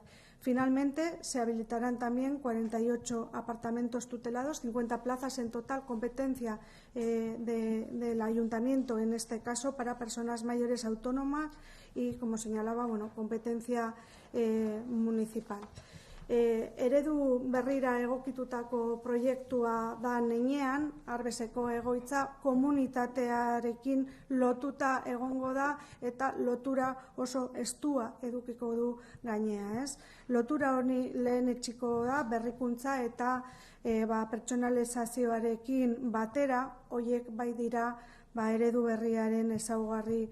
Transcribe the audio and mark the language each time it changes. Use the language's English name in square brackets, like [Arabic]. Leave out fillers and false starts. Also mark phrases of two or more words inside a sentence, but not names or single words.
[Spanish] Finalmente, se habilitarán también 48 apartamentos tutelados, 50 plazas en total, competencia del ayuntamiento, en este caso, para personas mayores autónomas y, como señalaba, competencia municipal. [Basque] Eredu berrira egokitutako proiektua da heinean, Arbeseko egoitza komunitatearekin lotuta egongo da eta lotura oso estua edukiko du gainea, ez? Lotura honi lehenetsiko da berrikuntza eta pertsonalizazioarekin batera, hoiek bai dira eredu berriaren ezaugarri